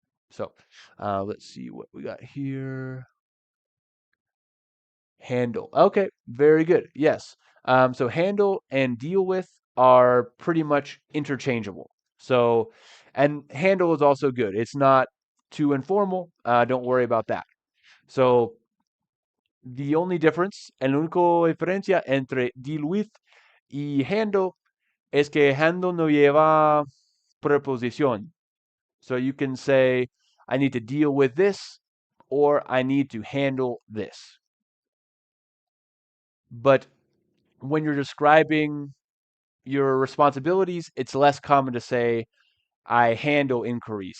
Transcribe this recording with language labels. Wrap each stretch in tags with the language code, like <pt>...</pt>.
<en>So let's see what we got here. Handle. Okay, very good. Yes. So handle and deal with are pretty much interchangeable. So, and handle is also good. It's not too informal. Don't worry about that. So, the only difference,</en> <es>el único diferencia entre deal with y handle es que handle no lleva preposición.</es> <en>So you can say, I need to deal with this, or I need to handle this. But when you're describing your responsibilities, it's less common to say, I handle inquiries.</en>